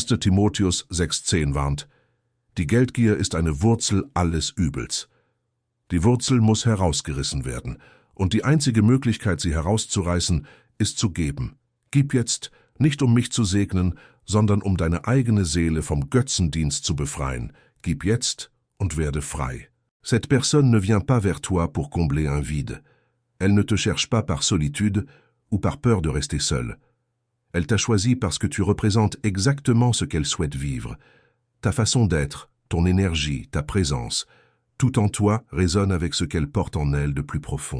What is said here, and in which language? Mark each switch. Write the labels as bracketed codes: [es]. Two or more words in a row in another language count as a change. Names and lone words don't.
[de] Timotheus 6,10 warnt, die Geldgier ist eine Wurzel alles Übels. Die Wurzel muss herausgerissen werden, und die einzige Möglichkeit, sie herauszureißen, ist zu geben. Gib jetzt, nicht um mich zu segnen, sondern um deine eigene Seele vom Götzendienst zu befreien. Gib jetzt und werde frei. [fr] Cette personne ne vient pas vers toi pour combler un vide. Elle ne te cherche pas par solitude ou par peur de rester seule. Elle t'a choisi parce que tu représentes exactement ce qu'elle souhaite vivre. Ta façon d'être, ton énergie, ta présence, tout en toi résonne avec ce qu'elle porte en elle de plus profond.